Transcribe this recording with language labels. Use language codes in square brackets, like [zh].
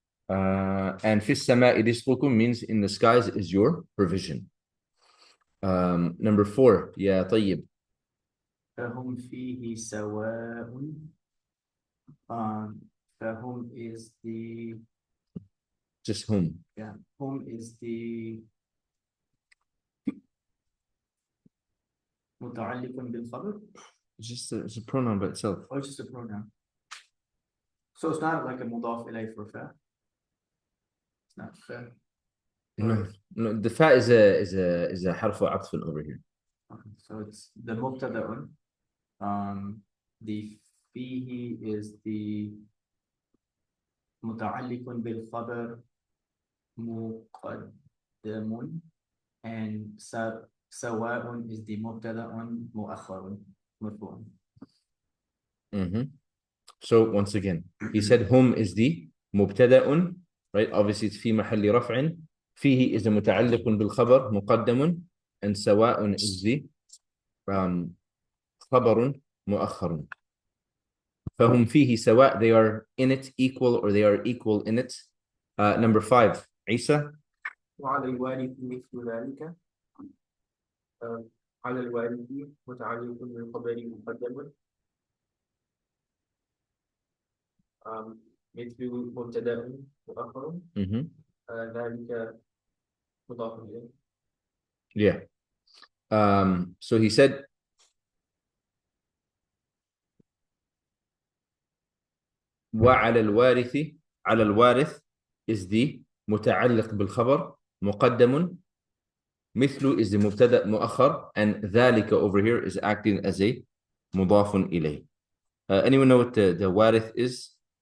[en] And [ar] في السماء رزقكم [en] means in the skies is your provision. Number 4, [ar] يا طيب. فهم فيه سواء. فهم [en] is the. Just whom? Yeah, whom is the متعلق بالخبر? It's a pronoun by itself. Or it's just a pronoun. So it's not like a مضاف إليه for fa. It's not fa. No, the fa is a حرف عطف over here. Okay, so it's the مبتدأ. [ar] The فيه is the متعلق بالخبر مقدم, and سواء is the مبتدأ مؤخر مرفوع. [en] So once again, he said whom is the مبتدأ, right? Obviously it's [ar] في محل رفع. فيه is the متعلق بالخبر مقدم, and سواء is the خبر مؤخر. فهم فيه سواء, [en] they are in it equal, or they are equal in it. Number 5, عيسى. [ar] وعلى الوارث مثل ذلك. على الوارث متعلق بالخبر مقدم. مثل مبتدأ مؤخر. ذلك مضاف إليه. [en] Yeah. So he said [ar] وعلى الوارث, على الوارث is the متعلق بالخبر مقدم. [en] مثل is the مبتدأ مؤخر, and ذلك over here is acting as a مضاف إليه. Anyone know what the وارث is?